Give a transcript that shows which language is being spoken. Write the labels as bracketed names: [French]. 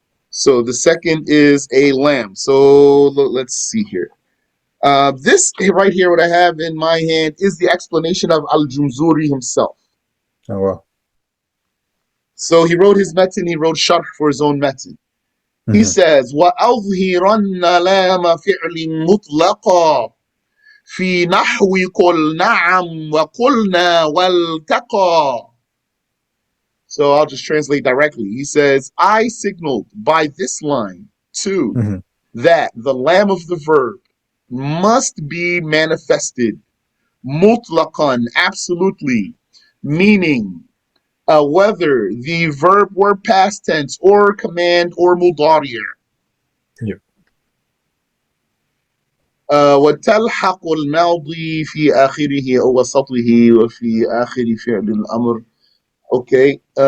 [English] So, the second is a lamb. So, let's see here. This right here, what I have in my hand, is the explanation of Al-Jumzuriyyah himself. Oh, well. So he wrote his metin, he wrote sharh for his own metin. He Mhm. says, [Arabic] وَأَظْهِرَنَّ لَامَ فِعْلٍ مُطْلَقًا في نحو قل نعم وقلنا والتقى. [English] So I'll just translate directly. He says, I signaled by this line too Mhm. that the lam of the verb must be manifested mutlaqan, absolutely, meaning whether the verb were past tense or command or mudari'. Yep. [Arabic] وتلحق الماضي في آخره أو وسطه وفي آخر فعل الأمر. أوكي.